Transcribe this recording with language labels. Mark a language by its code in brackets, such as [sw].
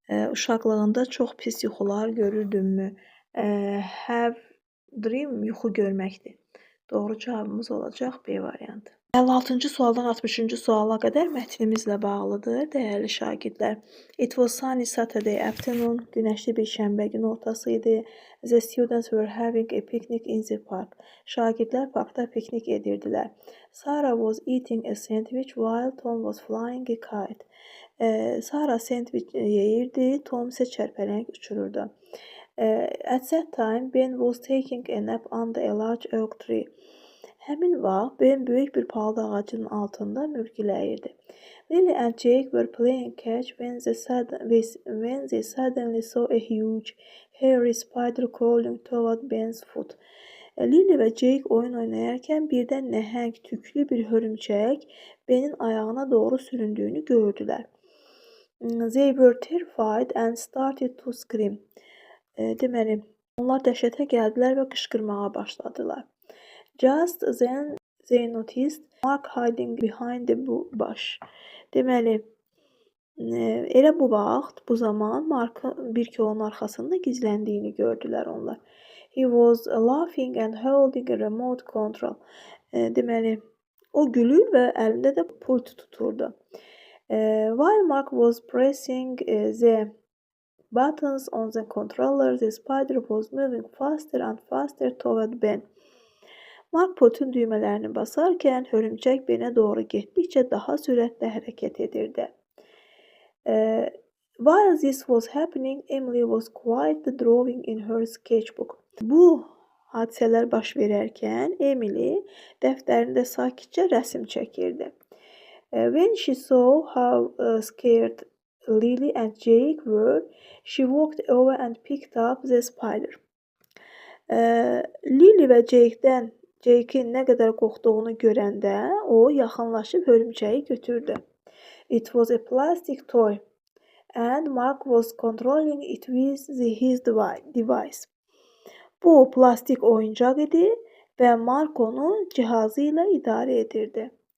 [az] Uşaqlığında çox pis yuxular görürdünmü? Have dream yuxu görməkdir. Doğru cavabımız olacaq B variantı. 56-cı sualdan 60-cı suala qədər mətnimizlə bağlıdır, dəyərli şagirdlər. [en] It was sunny Saturday afternoon. [az] Günəşli bir şənbə günü ortası idi. [en] The students were having a picnic in the park. [az] Şagirdlər parkda piknik edirdilər. [en] Sarah was eating a sandwich while Tom was flying a kite. [az] Sarah sandviç yeyirdi, Tom isə çərpələng uçururdu. [en] At that time, Ben was taking a nap under a large oak tree. [az] Həmin vaxt Ben böyük bir palıd ağacının altında mürgüləyirdi. [en] Lily and Jake were playing catch when they suddenly saw a huge, hairy spider crawling toward Ben's foot. [az] Lily və Jake oyun oynayarkən birdən nəhəng, tüklü bir hörümçək Benin ayağına doğru süründüyünü gördülər. [en] They were terrified and started to scream. [az] Deməli, onlar dəhşətə gəldilər və qışqırmağa başladılar. [en] Just then they noticed Mark hiding behind the bush. [az] Deməli, elə bu vaxt, bu zaman Mark'ın bir kolun arxasında gizləndiyini gördülər onlar. [en] He was laughing and holding a remote control. [az] Deməli, o gülür və əlində də pult tuturdu. [en] While Mark was pressing the buttons on the controller, the spider was moving faster and faster toward Ben. [az] Mark pultun düymələrini basarkən hörümçək Benə doğru getdikcə daha sürətlə hərəkət edirdi. [en] While this was happening, Emily was quietly drawing in her sketchbook. [az] Bu hadisələr baş verərkən Emily dəftərində sakitcə rəsm çəkirdi. [en] When she saw how scared Lily and Jake were, she walked over and picked up the spider. [az] Lily və Jake'in nə qədər qorxduğunu görəndə o yaxınlaşıb hörümçəyi götürdü. [en] It was a plastic toy and Mark was controlling it with his device. [az] Bu plastik oyuncaq idi və Mark onu cihazı ilə idarə edirdi.